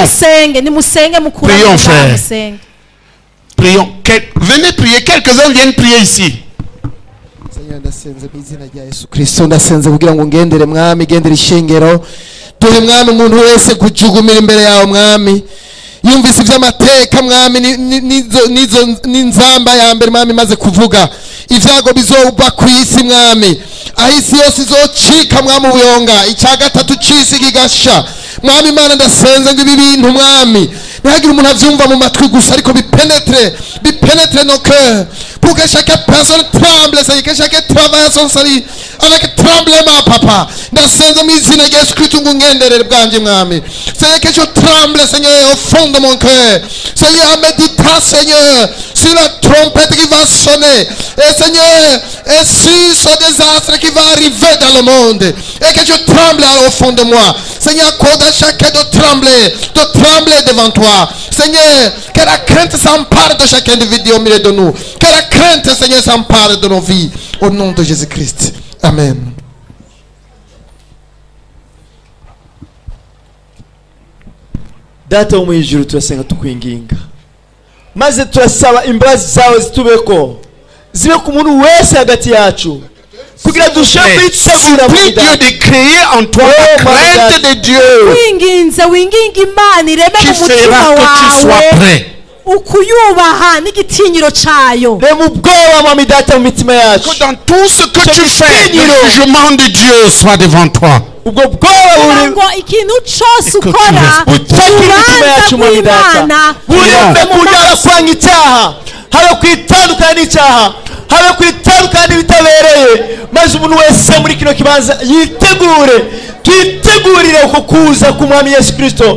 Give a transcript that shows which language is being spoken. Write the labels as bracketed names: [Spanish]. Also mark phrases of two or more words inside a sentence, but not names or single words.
[French] Prions, frère. Prions. Venez prier. Quelques-uns viennent prier ici. [Rundi] ndasenze mu izina rya Yesu Kristo, ndasenze kugira ngo ngendere mwami, gendere ishengero, duhe mwami umuntu wese kujugumira imbere yawe mwami, yumvise iby'amateka mwami, n'inzamba ya mbere mwami maze kuvuga ivyago bizoba ku isi mwami, aho isi yose izocika mwami ubuyonga, icya gatatu c'isi kigasha mwami. Imana ndasenze ngo ibi bintu mwami ntihagire umuntu avyumva mu matwi gusa, ariko bipenetre [French] nos cœurs, pour que chaque personne tremble, Seigneur, que chacun travaille son salut avec tremblement, papa. [Rundi] Ndasenze mu izina rya Yesu Kristo ngo ngenderere bwanje mwami, [French] Seigneur, que je tremble, Seigneur, au fond de mon cœur, Seigneur, en méditant, Seigneur, sur la trompette qui va sonner, et Seigneur, et sur ce désastre qui va arriver dans le monde, et que je tremble au fond de moi, Seigneur, accorde à chacun de trembler devant toi, Seigneur, que la crainte s'empare de chaque individu au milieu de nous, que la crainte, Seigneur, s'empare de nos vies, au nom de Jésus-Christ, amen. [Rundi] Data wo mu ijuru, turasenga tukwinginga, maze turasaba imbabazi zawe zitubeko, zibe ku muntu wese hagati yacu, kugira dushobore kwitegura [French] Prie Dieu de créer en toi la crainte de Dieu [Rundi] winginze winginga Imana ireme [French] qui [Rundi] mu mutima [French] fera que tu sois [Rundi] wawe [French] prêt. [Rundi] ukuyubaha n'igitinyiro cayo. rema ubwoba mwami data mu mitima yacu, [French] Que dans tout ce que tu fais, le jugement de Dieu soit devant toi. [Rundi] ubwo bwoba ngo ikintu cose [French] que [Rundi] ukora [French] tu [Rundi] urubanza rw'Imana burebe kunyara kwanga icyaha, habe kwitandukana n'icyaha, habe kwitandukana n'ibitabereye, maze umuntu wese muri kino kibanza yitegure, twitegurire uko kuza k'umwami Yesu Kristo.